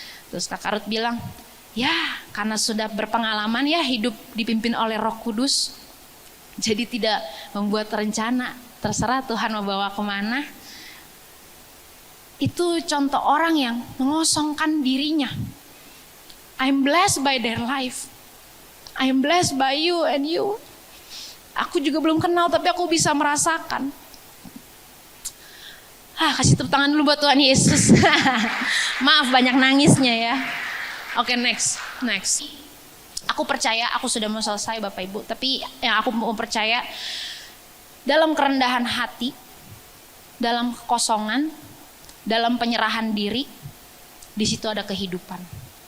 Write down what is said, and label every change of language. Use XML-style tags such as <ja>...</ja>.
<id>Terus Kak Karut bilang, ya karena sudah berpengalaman ya hidup dipimpin oleh Roh Kudus, jadi tidak membuat rencana, terserah Tuhan mau bawa kemana. Itu contoh orang yang mengosongkan dirinya.</id> <en>I'm blessed by their life. I'm blessed by you and you.</en> <id>Aku juga belum kenal tapi aku bisa merasakan. Kasih tepuk tangan dulu buat Tuhan Yesus. Maaf banyak nangisnya ya. Oke, next. Aku percaya aku sudah mau selesai Bapak Ibu. Tapi yang aku mau percaya, dalam kerendahan hati, dalam kekosongan, dalam penyerahan diri, di situ ada kehidupan.</id>